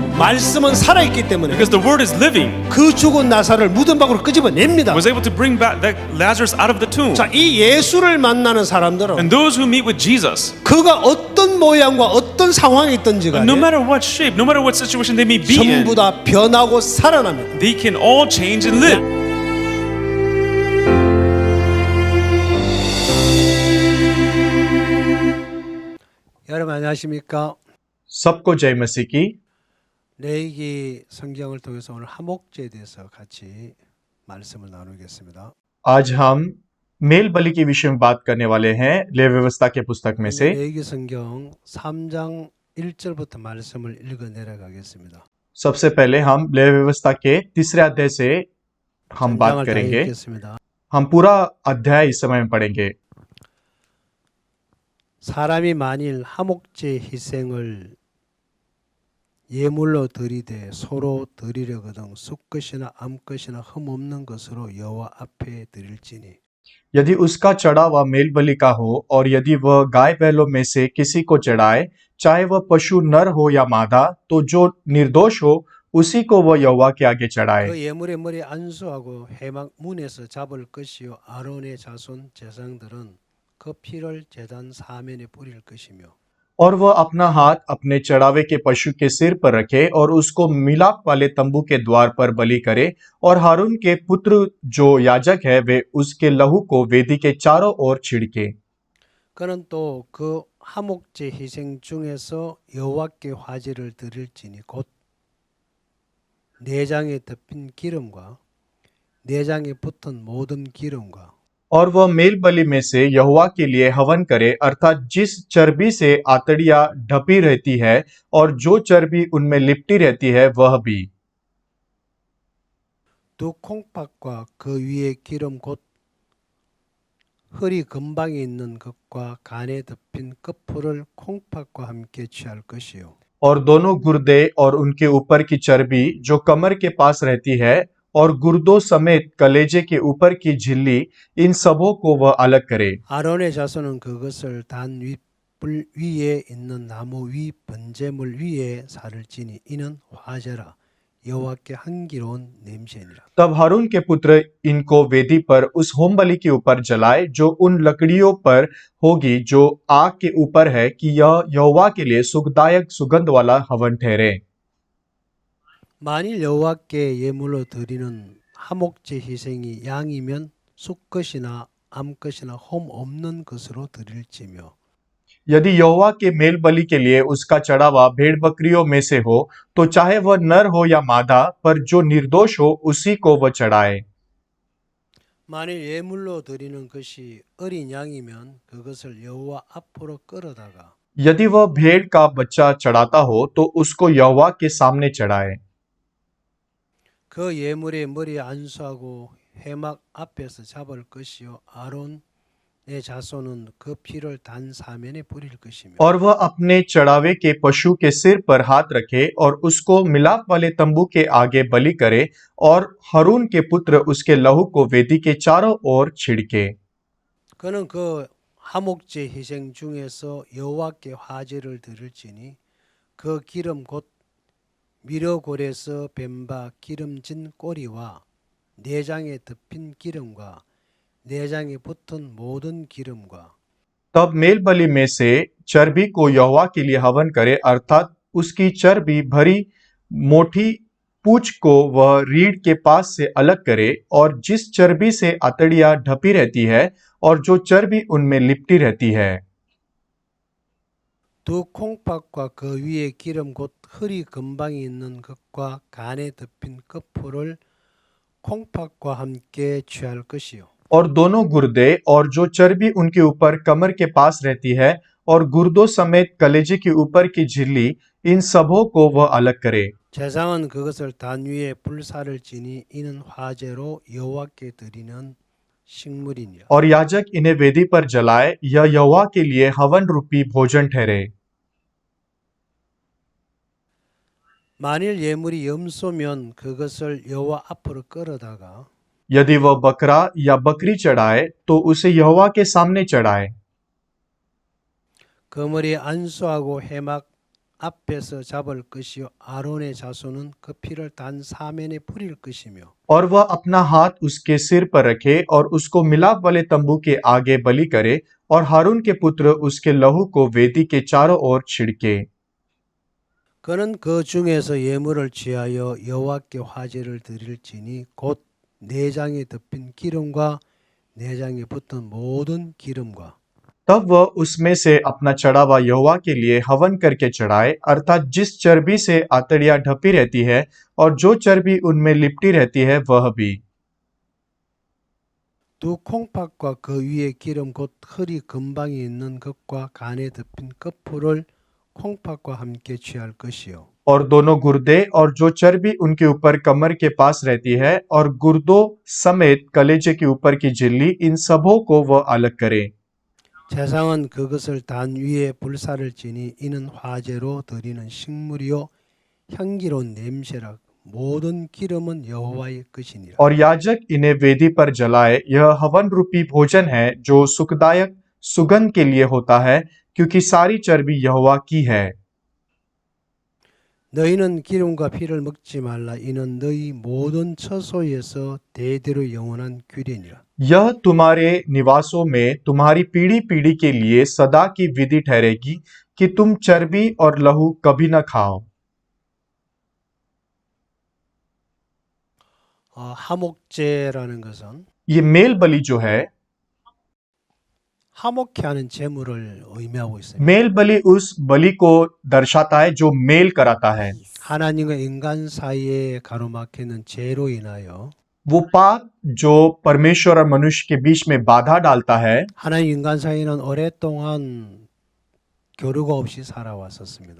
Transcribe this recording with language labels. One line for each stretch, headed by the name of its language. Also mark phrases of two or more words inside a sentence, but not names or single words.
Korean: 말씀은 살아있기 때문에
English: because the word is living,
Korean: 그 죽은 나사를 무덤 밖으로 끄집어냅니다.
English: was able to bring back that Lazarus out of the tomb.
Korean: 자, 이 예수를 만나는 사람들은
English: And those who meet with Jesus,
Korean: 그가 어떤 모양과 어떤 상황에 있든지 간에
English: no matter what shape, no matter what situation they may be in,
Korean: 전부 다 변하고 살아납니다.
English: they can all change and live.
Korean: 여러분 안녕하십니까?
Hindi: सबको जय मसीह की।
Korean: 레위기 성경을 통해서 오늘 하목제에 대해서 같이 말씀을 나누겠습니다.
Hindi: आज हम मेल बलि के विषय में बात करने वाले हैं लेवी व्यवस्था के पुस्तक में से।
Korean: 레위기 성경 3장 1절부터 말씀을 읽어 내려가겠습니다.
Hindi: सबसे पहले हम लेवी व्यवस्था के तीसरे अध्याय से हम बात
Korean: 장을 다
Hindi: करेंगे।
Korean: 읽겠습니다.
Hindi: हम पूरा अध्याय इस समय में पढ़ेंगे।
Korean: 사람이 만일 하목제 희생을 예물로 드리되 소로 드리려거든 숫것이나 암것이나 흠없는 것으로 여호와 앞에 드릴지니
Hindi: यदि उसका चढ़ावा मेल बलि का हो और यदि वह गाय बैलों में से किसी को चढ़ाए, चाहे वह पशु नर हो या मादा, तो जो निर्दोष हो उसी को वह यहोवा के आगे चढ़ाए।
Korean: 그 예물의 머리 안수하고 회막 문에서 잡을 것이요 아론의 자손 제사장들은 그 피를 제단 사면에 뿌릴 것이며
Hindi: और वह अपना हाथ अपने चढ़ावे के पशु के सिर पर रखे और उसको मिलाप वाले तंबू के द्वार पर बलि करे, और हारून के पुत्र जो याजक है वे उसके लहू को वेदी के चारों ओर छिड़के।
Korean: 그는 또 그 하목제 희생 중에서 여호와께 화제를 드릴지니 곧 내장에 덮인 기름과 내장에 붙은 모든 기름과
Hindi: और वह मेल बलि में से यहोवा के लिए हवन करे, अर्थात जिस चर्बी से आतड़ियां ढपी रहती है और जो चर्बी उनमें लिपटी रहती है वह भी।
Korean: 두 콩팥과 그 위에 기름 곧 허리 근방에 있는 것과 간에 덮인 끝풀을 콩팥과 함께 취할 것이요
Hindi: और दोनों गुर्दे और उनके ऊपर की चर्बी जो कमर के पास रहती है और गुर्दों समेत कलेजे के ऊपर की झिल्ली, इन सबों को वह अलग करे।
Korean: 아론의 자손은 그것을 단 윗불 위에 있는 나무 위 번제물 위에 살을지니 이는 화제라 여호와께 향기로운 냄새니라.
Hindi: तब हारून के पुत्र इनको वेदी पर उस होम बलि के ऊपर जलाए जो उन लकड़ियों पर होगी जो आग के ऊपर है, कि यह यहोवा के लिए सुखदायक सुगंध वाला हवन ठहरे।
Korean: 만일 여호와께 예물로 드리는 하목제 희생이 양이면 숫것이나 암것이나 홈 없는 것으로 드릴지며
Hindi: यदि यहोवा के मेल बलि के लिए उसका चढ़ावा भेड़ बकरियों में से हो, तो चाहे वह नर हो या मादा, पर जो निर्दोष हो उसी को वह चढ़ाए।
Korean: 만일 예물로 드리는 것이 어린 양이면 그것을 여호와 앞으로 끌어다가
Hindi: यदि वह भेड़ का बच्चा चढ़ाता हो तो उसको यहोवा के सामने चढ़ाए।
Korean: 그 예물의 머리에 안수하고 회막 앞에서 잡을 것이요 아론의 자손은 그 피를 단 사면에 뿌릴 것이며
Hindi: और वह अपने चढ़ावे के पशु के सिर पर हाथ रखे और उसको मिलाप वाले तंबू के आगे बलि करे, और हारून के पुत्र उसके लहू को वेदी के चारों ओर छिड़के।
Korean: 그는 그 하목제 희생 중에서 여호와께 화제를 드릴지니 그 기름 곧 미러골에서 뱀바 기름진 꼬리와 내장에 덮인 기름과 내장에 붙은 모든 기름과
Hindi: तब मेल बलि में से चर्बी को यहोवा के लिए हवन करे, अर्थात उसकी चर्बी भरी मोटी पूंछ को वह रीढ़ के पास से अलग करे, और जिस चर्बी से आतड़ियां ढपी रहती है और जो चर्बी उनमें लिपटी रहती है।
Korean: 두 콩팥과 그 위에 기름 곧 허리 근방에 있는 것과 간에 덮인 끝풀을 콩팥과 함께 취할 것이요
Hindi: और दोनों गुर्दे और जो चर्बी उनके ऊपर कमर के पास रहती है और गुर्दों समेत कलेजे के ऊपर की झिल्ली, इन सबों को वह अलग करे।
Korean: 제사장은 그것을 단 위에 불사를 지니 이는 화제로 여호와께 드리는 식물이니라.
Hindi: और याजक इन्हें वेदी पर जलाए, यह यहोवा के लिए हवन रूपी भोजन ठहरे।
Korean: 만일 예물이 염소면 그것을 여호와 앞으로 끌어다가
Hindi: यदि वह बकरा या बकरी चढ़ाए तो उसे यहोवा के सामने चढ़ाए।
Korean: 그 머리에 안수하고 회막 앞에서 잡을 것이요 아론의 자손은 그 피를 단 사면에 뿌릴 것이며
Hindi: और वह अपना हाथ उसके सिर पर रखे और उसको मिलाप वाले तंबू के आगे बलि करे और हारून के पुत्र उसके लहू को वेदी के चारों ओर छिड़के।
Korean: 그는 그 중에서 예물을 취하여 여호와께 화제를 드릴지니 곧 내장에 덮인 기름과 내장에 붙은 모든 기름과
Hindi: तब वह उसमें से अपना चढ़ावा यहोवा के लिए हवन करके चढ़ाए, अर्थात जिस चर्बी से आतड़ियां ढपी रहती है और जो चर्बी उनमें लिपटी रहती है वह भी।
Korean: 두 콩팥과 그 위에 기름 곧 허리 근방에 있는 것과 간에 덮인 끝풀을 콩팥과 함께 취할 것이요
Hindi: और दोनों गुर्दे और जो चर्बी उनके ऊपर कमर के पास रहती है और गुर्दों समेत कलेजे के ऊपर की झिल्ली, इन सबों को वह अलग करे।
Korean: 제상은 그것을 단 위에 불사를 지니 이는 화제로 드리는 식물이요 향기로운 냄새라 모든 기름은 여호와의 것이니라.
Hindi: और याजक इन्हें वेदी पर जलाए, यह हवन रूपी भोजन है जो सुखदायक सुगंध के लिए होता है, क्योंकि सारी चर्बी यहोवा की है।
Korean: 너희는 기름과 피를 먹지 말라 이는 너희 모든 처소에서 대대로 영원한 규례니라.
Hindi: यह तुम्हारे निवासों में तुम्हारी पीढ़ी पीढ़ी के लिए सदा की विधि ठहरेगी कि तुम चर्बी और लहू कभी न खाओ।
Korean: 하목제라는 것은
Hindi: ये मेल बलि जो है,
Korean: 하목케 하는 제물을 의미하고 있습니다.
Hindi: मेल बलि उस बलि को दर्शाता है जो मेल कराता है।
Korean: 하나님과 인간 사이에 가로막히는 죄로 인하여
Hindi: वो पाप जो परमेश्वर और मनुष्य के बीच में बाधा डालता है,
Korean: 하나님 인간 사이는 오랫동안 교류가 없이 살아왔었습니다.